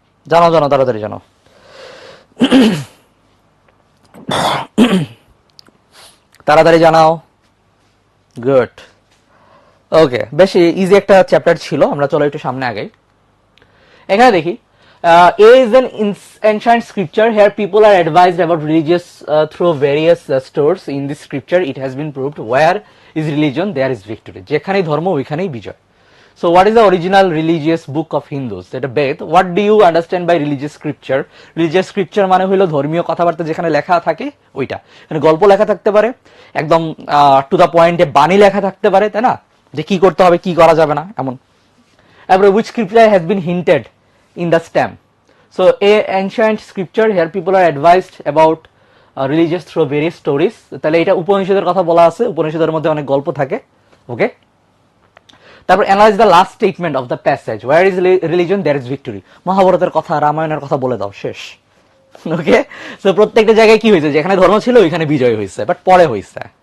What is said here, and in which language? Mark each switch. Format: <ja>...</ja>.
<bn>জানাও জানাও, তাড়াতাড়ি জানাও। তাড়াতাড়ি জানাও। গুড। ওকে, বেশ ইজি একটা চ্যাপ্টার ছিল, আমরা চলো একটু সামনে আগে। এখানে দেখি,</bn> <en>A is an ancient scripture. Here people are advised about religious through various stores. In this scripture it has been proved where is religion there is victory.</en> <bn>যেখানেই ধর্ম ওইখানেই বিজয়।</bn> <en>So what is the original religious book of Hindus?</en> <bn>এটা বেদ।</bn> <en>What do you understand by religious scripture?</en> <bn>Religious scripture মানে হলো ধর্মীয় কথাবার্তা যেখানে লেখা থাকে ওইটা। এখানে গল্প লেখা থাকতে পারে, একদম টু দা পয়েন্টে বাণী লেখা থাকতে পারে, তাই না, যে কি করতে হবে কি করা যাবে না এমন। তারপরে</bn> <en>which scripture has been hinted in the stem. So a ancient scripture, here people are advised about religious through various stories.</en> <bn>তাহলে এটা উপনিষদের কথা বলা আছে, উপনিষদের মধ্যে অনেক গল্প থাকে। ওকে, তারপর</bn> <en>Analyse the last statement of the passage, war is religion there is victory.</en> <bn>মহাভারতের কথা, রামায়ণের কথা বলে দাও, শেষ। ওকে, সো প্রত্যেকটা জায়গায় কি হয়েছে, যেখানে ধর্ম ছিল ওইখানে বিজয় হয়েছে, বাট পরে হয়েছে।</bn>